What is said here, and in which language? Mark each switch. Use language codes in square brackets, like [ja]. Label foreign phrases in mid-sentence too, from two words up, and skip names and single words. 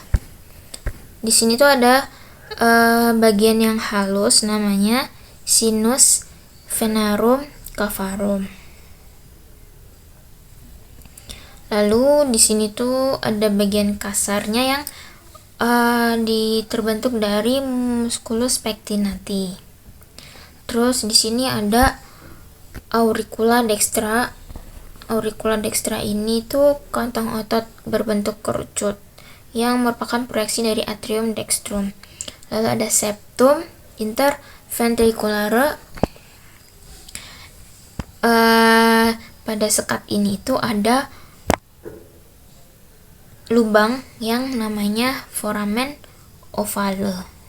[id] Di sini tuh ada bagian yang halus namanya [la] sinus venarum cavarum. [id] Lalu di sini tuh ada bagian kasarnya yang terbentuk dari [la] musculus pectinati. [id] Terus di sini ada [la] auricula dextra. Auricula dextra [id] ini tuh kantong otot berbentuk kerucut yang merupakan proyeksi dari [la] atrium dextrum. [id] Lalu ada [la] septum interventricular. [id] Pada sekat ini tuh ada lubang yang namanya [la] foramen ovale.